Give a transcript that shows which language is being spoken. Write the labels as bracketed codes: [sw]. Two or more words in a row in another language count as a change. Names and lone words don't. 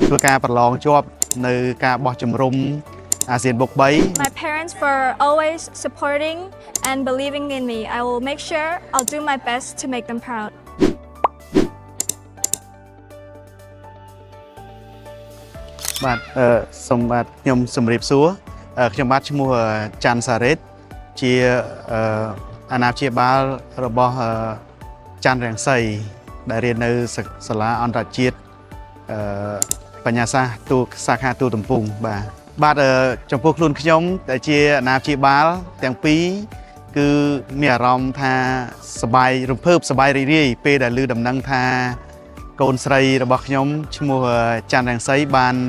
[km] ធ្វើការប្រឡងជាប់នៅការបោះជំរំអាស៊ានបុក3 [en] My parents for always supporting and believing in me. I will make sure I'll do my best to make them proud. [km] បាទសូមបាទខ្ញុំសម្រាបសួរខ្ញុំបាទឈ្មោះច័ន្ទសារ៉េតជាអាណាព្យាបាលរបស់ច័ន្ទរាំ ងសីដែលរៀននៅសាលាអន្តរជាតិបញ្ញាសាស្ត្រទូសាខាទូទំពុងបាទចំពោះខ្លួនខ្ញុំដែលជាអាណាព្យាបាលទាំងពីរគឺមានអារម្មណ៍ថាសប្បាយរំភើបសប្បាយរីករាយពេលដែលឮដំណឹងថាកូនស្រីរបស់ខ្ញុំឈ្មោះច័ន្ទរាំងសីបាន